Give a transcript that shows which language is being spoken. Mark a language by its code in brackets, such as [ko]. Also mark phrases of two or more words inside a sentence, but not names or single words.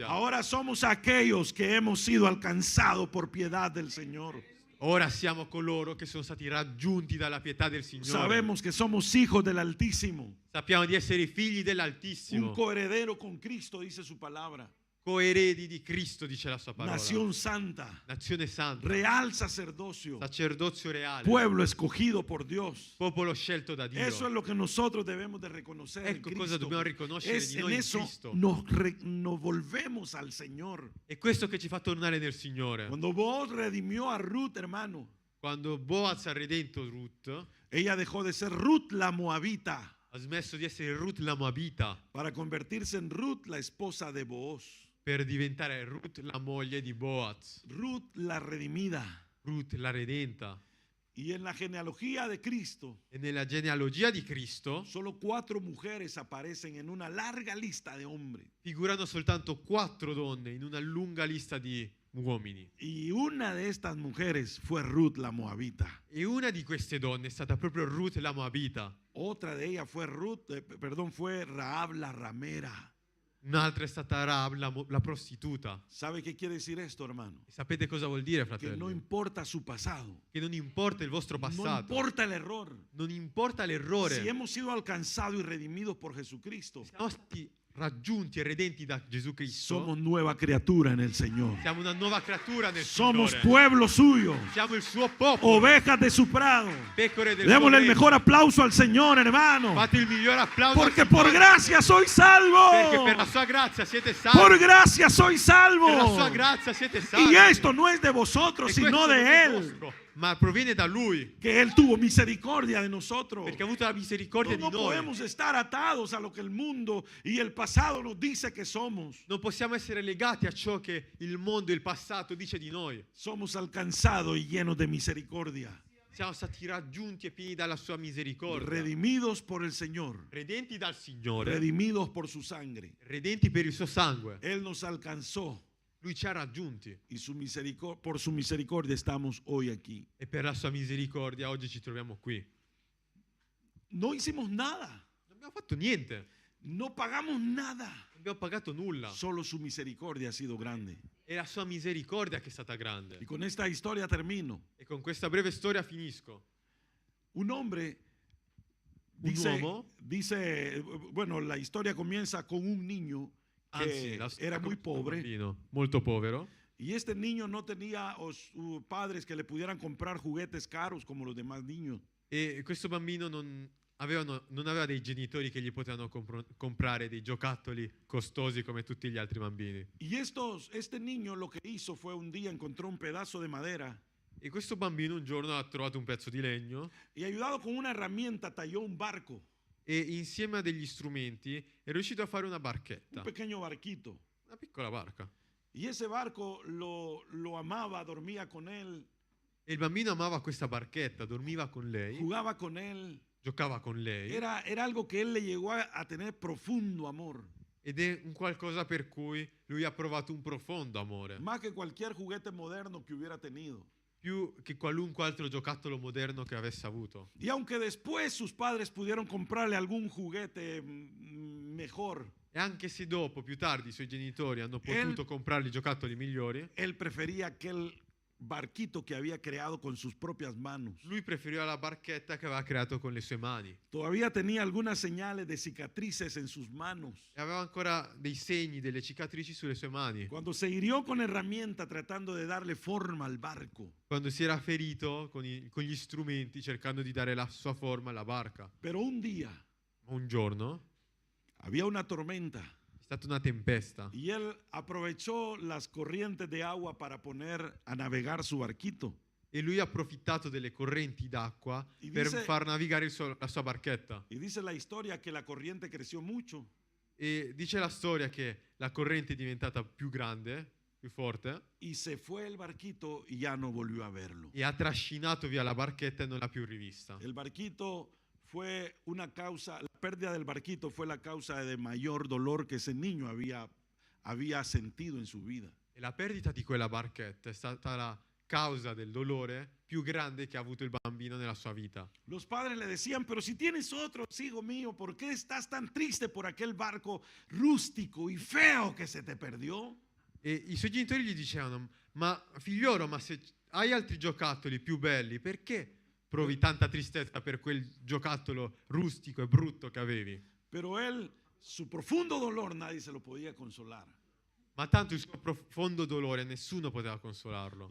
[es] Ahora somos aquellos que hemos sido alcanzados por piedad del Señor. [it] Ora siamo coloro che sono stati raggiunti dalla pietà del Signore. [es] Sabemos que somos hijos del Altísimo. [it] Sappiamo di essere figli [es] Un [it] dell'Altissimo, [es] coheredero con Cristo, dice su palabra. [it] coeredi di Cristo, dice la sua parola. [es] Nación santa, [it] Nazione santa, [es] real sacerdocio, [it] sacerdozio reale, [es] pueblo escogido por Dios. [it] popolo scelto da Dio. [es] Eso es lo que nosotros debemos de reconocer en [it] Ecco cosa [es] Cristo. [it] dobbiamo riconoscere di [es] En [it] noi in [es] eso [it] Cristo. [es] nos volvemos al Señor. [it] È questo che ci fa tornare nel Signore. [es] Cuando vos redimió a Ruth, hermano, [it] Quando Boaz ha redento Ruth, [es] Ella dejó de ser Ruth la moabita [it] Ha smesso di essere Ruth la Moabita [es] para convertirse en Ruth la esposa de Booz. [it] per diventare Ruth la moglie di Boaz, [es] Ruth la redimida. [it] Ruth la redenta. [es] Y en la genealogía de Cristo, [it] E nella genealogia di Cristo [es] solo 4 mujeres aparecen en una larga lista de hombres. [it] figurano soltanto 4 donne in una lunga lista di uomini. [es] Y una de estas mujeres fue Ruth la moabita. [it] E una di queste donne è stata proprio Ruth la Moabita. [es] Otra de ellas fue fue Rahab la ramera. [it] Un'altra è stata Rahab la prostituta. [es] ¿Sabe qué quiere decir esto, hermano? [it] E sapete cosa vuol dire, [es] Que no [it] fratelli? [es] importa su pasado, [it] Che non importa il vostro [es] no [it] passato, [es] importa el error. [it] non importa l'errore. [es] Si hemos sido alcanzados y redimidos por Jesucristo, [it] Siamo stati raggiunti e redenti da Gesù Cristo. [es] somos nueva criatura en el Señor. [it] Siamo una nuova creatura nel [es] Somos [it] Signore. [es] pueblo suyo, [it] Siamo il suo popolo, [es] ovejas de su prado. [it] pecore del suo [es] Démosle el [it] regno. [es] mejor aplauso al Señor, hermano. [it] Fate il miglior applauso [es] Porque [it] al [es] por [it] Signore, [es] gracia soy salvo. [it] perché per la sua grazia siete salvi. [es] Por gracia soy [it] Per la sua [es] salvo. [it] grazia siete salvi. [es] Y esto no es de vosotros, [it] E [es] sino [it] questo non [es] de [it] è [es] Él. [it] vostro, ma proviene da Lui, [es] Que Él tuvo misericordia de nosotros. [it] perché ha avuto la misericordia [es] No [it] di noi. [es] podemos estar atados a lo que el mundo y el pasado nos dice que somos. [it] Non possiamo essere legati a ciò che il mondo e il passato dice di noi. [es] Somos alcanzados y llenos de misericordia. [it] Siamo stati raggiunti e pieni dalla sua misericordia, [es] Redimidos por el Señor. [it] redenti dal Signore, [es] Redimidos por su sangre. [it] redenti per il suo sangue. [es] Él nos alcanzó [it] Lui ci ha raggiunti [es] y por su misericordia estamos hoy aquí. [it] e per la sua misericordia oggi ci troviamo qui. [es] No hicimos nada. [it] Non abbiamo fatto niente, [es] No pagamos nada. [it] non abbiamo pagato nulla. [es] Solo su misericordia ha sido grande. [it] È la sua misericordia che è stata grande. [es] Y con esta historia termino. [it] E con questa breve storia finisco. [es] Un hombre [it] Un uomo, [es] bueno, la historia comienza con un niño [it] anzi, [es] que [it] la storia [es] era muy [it] comincia con un [es] pobre. [it] bambino molto povero. [es] Y este niño no tenía padres que le pudieran comprar juguetes caros como los demás niños. [it] E questo bambino non aveva dei genitori che gli potevano comprare dei giocattoli costosi come tutti gli altri bambini. [es] Y este niño lo que hizo fue un día encontró un pedazo de madera [it] E questo bambino un giorno ha trovato un pezzo di legno [es] y ayudado con una herramienta talló un barco, [it] e insieme a degli strumenti è riuscito a fare una [es] un [it] barchetta, [es] pequeño barquito. [it] una piccola barca. [es] Y ese barco lo amaba, dormía con él, [it] E il bambino amava questa barchetta, dormiva con lei, [es] jugaba con él. [it] giocava con lei [es] Era algo que él le llegó a tener profundo amor, [it] ed è un qualcosa per cui lui ha provato un profondo amore, [es] más que cualquier juguete moderno que hubiera tenido. [it] più che qualunque altro giocattolo moderno che avesse avuto. [es] Y aunque después sus padres pudieron comprarle algún juguete mejor, [it] E anche se dopo, più tardi, i suoi genitori hanno potuto comprargli giocattoli migliori, [es] él prefería aquel barquito que había creado con sus propias manos. [it] lui preferiva la barchetta che aveva creato con le sue mani. [es] Todavía tenía algunas señales de cicatrices en sus manos. [it] E aveva ancora dei segni, delle cicatrici sulle sue mani. [es] Cuando se hirió con herramienta tratando de darle forma al barco. [it] Quando si era ferito con gli strumenti cercando di dare la sua forma alla barca. [es] Pero un día [it] Un giorno [es] había una tormenta [it] è stata una tempesta [es] y él aprovechó las corrientes de agua para poner a navegar su barquito. [it] e lui ha approfittato delle correnti d'acqua [es] E [it] per [es] dice- [it] far navigare la sua barchetta. [es] Y dice la historia que la corriente creció mucho [it] E dice la storia che la corrente è diventata più grande, più forte, [es] y se fue el barquito y ya no volvió a verlo. [it] e ha trascinato via la barchetta e non l'ha più rivista. [es] El barquito fue una causa, la pérdida del barquito fue la causa de mayor dolor que ese niño había sentido en su vida. [it] E la perdita di quella barchetta è stata la causa del dolore più grande che ha avuto il bambino nella sua vita. [es] Los padres le decían, pero si tienes otro, hijo mío, ¿por qué estás tan triste por aquel barco rústico y feo que se te perdió? [it] E i suoi genitori gli dicevano: ma figliolo, ma se hai altri giocattoli più belli, perché provi tanta tristezza per quel giocattolo rustico e brutto che avevi? [es] Pero él, su profundo dolor, nadie se lo podía consolar. [it] Ma tanto il suo profondo dolore nessuno poteva consolarlo.